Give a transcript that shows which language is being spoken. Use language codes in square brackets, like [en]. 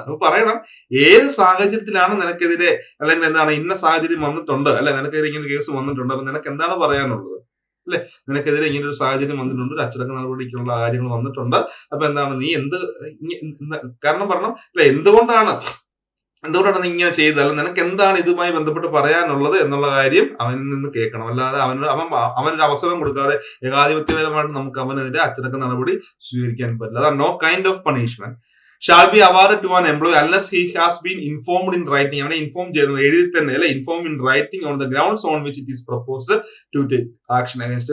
[ml] അപ്പൊ പറയണം ഏത് സാഹചര്യത്തിലാണ് നിനക്കെതിരെ, അല്ലെങ്കിൽ ഇന്ന സാഹചര്യം വന്നിട്ടുണ്ട് അല്ലെ, നിനക്കെതിരെ ഇങ്ങനെ കേസ് വന്നിട്ടുണ്ട്, അപ്പൊ നിനക്ക് എന്താണ് പറയാനുള്ളത് അല്ലെ, നിനക്കെതിരെ ഇങ്ങനെ ഒരു സാഹചര്യം വന്നിട്ടുണ്ട്, ഒരു അച്ചടക്ക നടപടിക്കുള്ള കാര്യങ്ങൾ വന്നിട്ടുണ്ട്, അപ്പൊ നീ കാരണം പറഞ്ഞു അല്ലെ, എന്തുകൊണ്ടാണ് നീ ഇങ്ങനെ ചെയ്തത്, അല്ല നിനക്ക് എന്താണ് ഇതുമായി ബന്ധപ്പെട്ട് പറയാനുള്ളത് എന്നുള്ള കാര്യം അവനിൽ നിന്ന് കേൾക്കണം. അല്ലാതെ അവനൊരു അവസരം കൊടുക്കാതെ ഏകാധിപത്യപരമായിട്ട് നമുക്ക് അവനെതിരെ അച്ചടക്ക നടപടി സ്വീകരിക്കാൻ പറ്റില്ല. അതാണ് [en] No kind of punishment shall be awarded to an employee unless he has been informed in writing. [ml] അവനെ ഇൻഫോം ചെയ്തു, എഴുതി തന്നെ അല്ലെ, [en] Inform in writing on the grounds on which it is proposed to take action against.